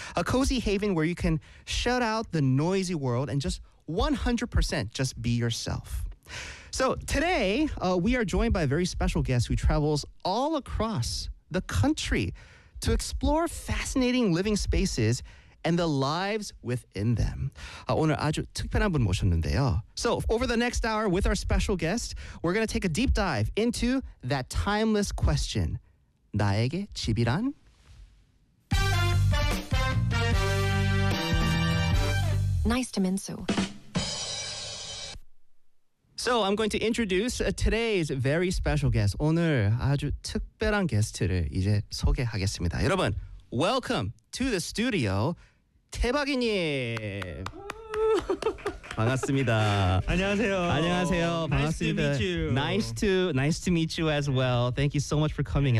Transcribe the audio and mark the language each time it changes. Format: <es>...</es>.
<en>A cozy haven where you can shut out the noisy world and just 100% just be yourself. So today, we are joined by a very special guest who travels all across the country to explore fascinating living spaces and the lives within them.</en> <ko>오늘 아주 특별한 분 모셨는데요.</ko> <en>So over the next hour with our special guest, we're going to take a deep dive into that timeless question.</en> <ko>나에게 집이란?</ko> <en>Nice to Minsu. So I'm going to introduce today's very special guest.</en> <ko>오늘 아주 특별한 게스트를 이제 소개하겠습니다.</ko> <en>여러분, welcome to the studio, 태박이님.</en> <ko>반갑습니다. 안녕하세요. 안녕하세요. 반갑습니다.</ko> <en>Nice to meet you. Nice to meet you as well. Thank you so much for coming.</en>